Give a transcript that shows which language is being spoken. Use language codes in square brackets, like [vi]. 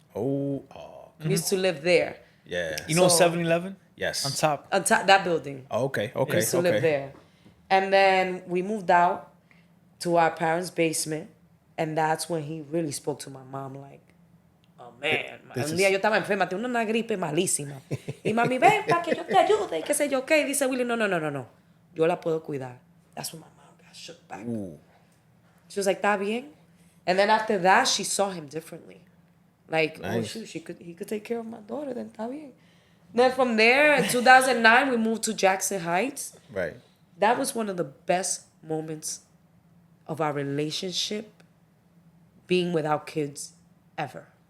[en] Oh. We used to live there. Yeah. you know So- 7-Eleven Yes. on top. On top that building. Okay. We Okay. used to Okay. live there. And then we moved out to our parents' basement. And that's when he really spoke to my mom like, oh man. This [es] Un día [en] is- [es] yo estaba enferma, tenía una gripe malísima. Y mami, ven para que yo te ayude. Y qué sé yo qué. Y dice Willie, no. Yo la puedo cuidar. [en] That's when my mom got shook back. Ooh. She was like, [es] "Está bien." [en] And then after that, she saw him differently. Like, oh Nice. shoot, he could take care of my daughter. Then [es] está bien. [en] Then from there, in 2009, we moved to Jackson Heights. Right. That was one of the best moments of our relationship, being without kids, ever.